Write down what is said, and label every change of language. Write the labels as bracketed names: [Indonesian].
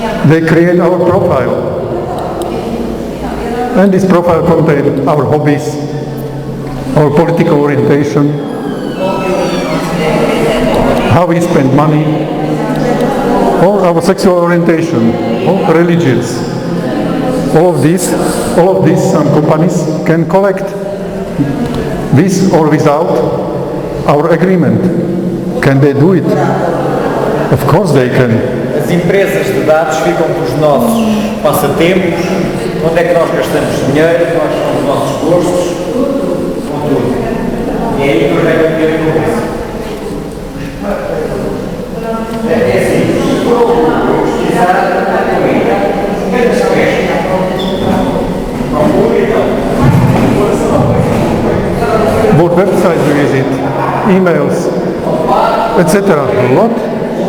[English] They create our profile. And this profile contains our hobbies, our political orientation, how we spend money, or our sexual orientation, or religions. All of these some companies can collect, with or without our agreement. Can they do it? Of course they can. [Portuguese] As empresas de dados ficam com os nossos passatempos, onde é que nós gastamos dinheiro, quais são os nossos gostos, com tudo. E é aí que nós devemos ter com isso. É assim, se for pesquisar, [English] what websites do you visit, emails, etc. A lot.